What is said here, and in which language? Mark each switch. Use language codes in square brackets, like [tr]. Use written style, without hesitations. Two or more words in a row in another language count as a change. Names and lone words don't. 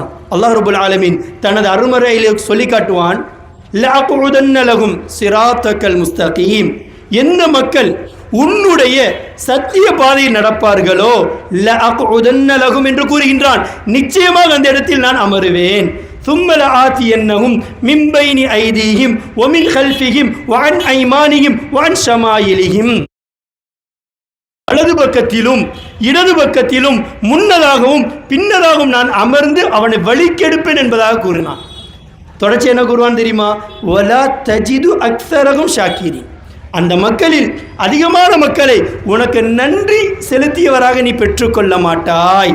[ta] அல்லாஹ் [ar] رب العالمين [ta] தனது அருமறையிலே சொல்லி காட்டுவான், [ar] لأقعدن لهم صراطك المستقيم. [ta] எந்த மக்கள் உன்னுடைய சத்திய பாதையில் நடப்பார்களோ [ar] لأقعدن لهم [ta] என்று கூறுகின்றான், நிச்சயமாக அந்த இடத்தில் நான் அமருவேன். [ar] ثم لآتينهم من بين أيديهم ومن خلفهم وعن أيمانهم وعن شمائلهم. [ta] வலது பக்கத்திலும் இடது பக்கத்திலும் முன்னதாகவும் பின்னதாகவும் நான் அமர்ந்து அவனை வழிக்கெடுப்பேன் என்பதாக கூறினான். தொடர்ச்சி என்ன கூறுவான் தெரியுமா? [ar] ولا تجد أكثرهم شاكرين. [ta] அந்த மக்களில் அதிகமான மக்களை உனக்கு நன்றி செலுத்தியவராக நீ பெற்றுக்கொள்ள மாட்டாய்.